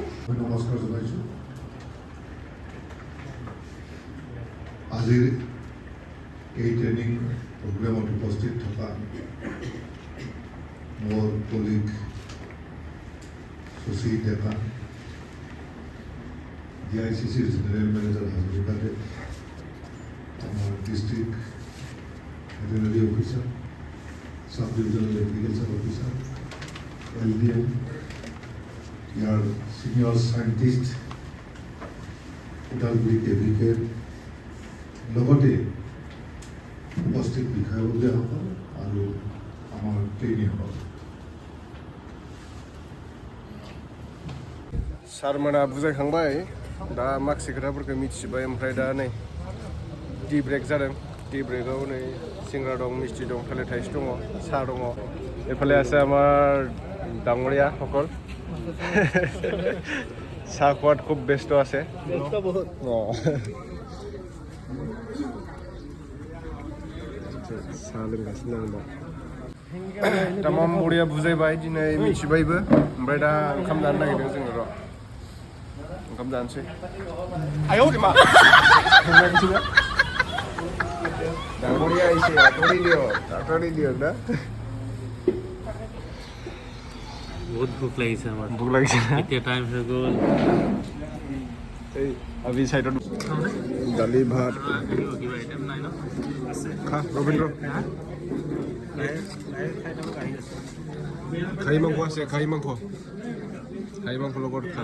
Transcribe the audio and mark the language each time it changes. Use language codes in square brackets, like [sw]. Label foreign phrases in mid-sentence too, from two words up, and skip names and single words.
[as] নমস্কাৰ জনাইছোঁ আজিৰ এই [en] training programত [as] উপস্থিত থকা মোৰ কলিগ শশী ডেকা DICCৰ [en] general manager [as] হাজৰিকা দেৱ আমাৰ [en] district veterinary officer sub divisional agriculture officer [as] LDM, [en] your senior scientist, [as] ওদালগুৰি কেভিকেৰ লগতে উপস্থিত বিষয়ববীয়াসকল আৰু আমাৰ ট্ৰেইনীসকল [brx] सारमोना बुजायखांबाय दा माखासे खोथाफोरखौ मिथिबाय ओमफ्राय दा नै [en] tea break [brx] जादों टि ब्रेकआव नै सिंग्रा दं मिस्टि दं थालिर थाइसे दङ साहा दङ एफाले [as] আছে আমাৰ ডাঙৰীয়া সকল চাহ খোৱাত খুব ব্যস্ত আছে [brx] साहा लोंगासिनो आं दा तामाम बरिया बुजायबाय दिनै मिथिबायबो ओमफ्राय दा ओंखाम जानो नागिरदों जोङो र' ओंखाम जानोसै आयौ मा डाङरिया एसे आथ'रि दियो ना [as] বহুত ভোক লাগিছে আমাৰ ভোক লাগিছে এতিয়া টাইম হৈ গ'ল এই আমি সাইডত দালি ভাত কিবা আইটেম নাই ন আছে খা ৰবীন্দ্ৰ খাহী মাংস আছে খাহী মাংস লগত খা